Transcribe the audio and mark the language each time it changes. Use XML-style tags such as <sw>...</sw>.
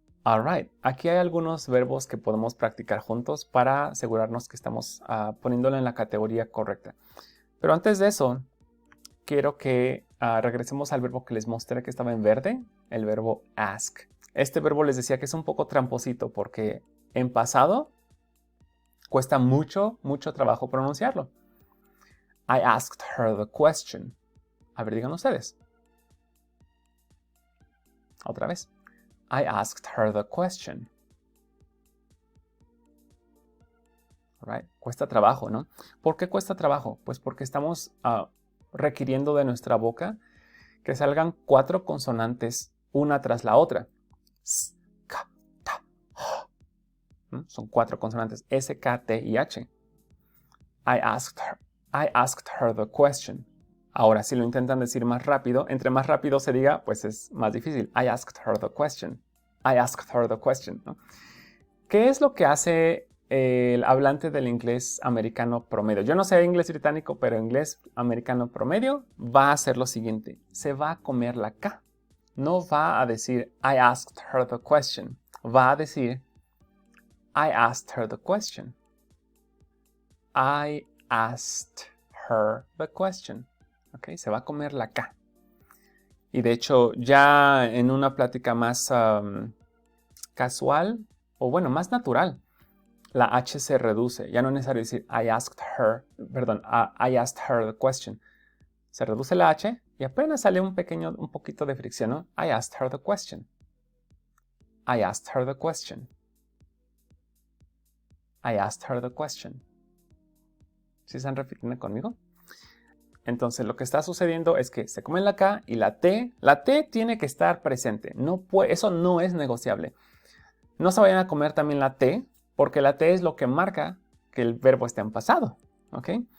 <es>Alright, aquí hay algunos verbos que podemos practicar juntos para asegurarnos que estamos poniéndolo en la categoría correcta. Pero antes de eso, quiero que regresemos al verbo que les mostré que estaba en verde, el verbo ask. Este verbo les decía que es un poco tramposito porque en pasado cuesta mucho trabajo pronunciarlo.</es> <en>I asked her the question.</en> <es>A ver, digan ustedes. Otra vez.</es> <en>I asked her the question.</en> <es>Right? Cuesta trabajo, ¿no? ¿Por qué cuesta trabajo? Pues porque estamos requiriendo de nuestra boca que salgan 4 consonantes una tras la otra. S, K, ta, H. Son 4 consonantes. S, K, T y H.</es> <en>I asked her the question.</en> <es>Ahora, si lo intentan decir más rápido, entre más rápido se diga, pues es más difícil.</es> <en>I asked her the question. I asked her the question, ¿no?</en> <es>¿Qué es lo que hace el hablante del inglés americano promedio? Yo no sé inglés británico, pero inglés americano promedio va a hacer lo siguiente. Se va a comer la K. No va a decir</es> <en>I asked her the question.</en> <es>Va a decir</es> <en>I asked her the question. I asked her the question.</en> <es>¿Ok? Se va a comer la K. Y de hecho, ya en una plática más casual, o bueno, más natural, la H se reduce. Ya no es necesario decir</es> <en>I asked her the question.</en> <es>Se reduce la H y apenas sale un poquito de fricción, ¿no?</es> <en>I asked her the question. I asked her the question. I asked her the question.</en> <es>¿Sí están repitiendo conmigo? Entonces lo que está sucediendo es que se comen la K y la T tiene que estar presente. Eso no es negociable. No se vayan a comer también la T, porque la T es lo que marca que el verbo está en pasado. ¿Ok?</es>